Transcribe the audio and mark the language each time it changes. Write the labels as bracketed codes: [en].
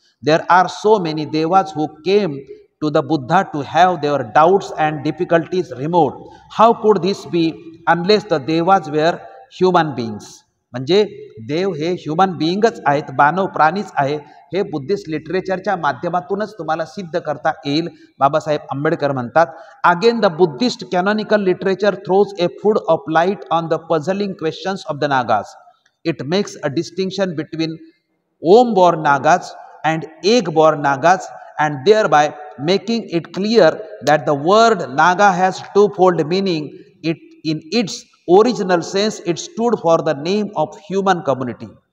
[en] There are so many devas who came to the Buddha to have their doubts and difficulties removed. How could this be unless the devas were human beings? [mr] म्हणजे देव हे human बिईंगच आहेत, मानव प्राणीच आहे, हे Buddhist लिटरेचरच्या माध्यमातूनच तुम्हाला सिद्ध करता येईल. बाबासाहेब आंबेडकर म्हणतात, [en] Again the Buddhist canonical literature throws a flood of light on the puzzling questions of the Nagas. It makes a distinction between womb born Nagas and egg born Nagas, and thereby making it clear that the word Naga has twofold meaning. In its original sense, it stood for the name of human community.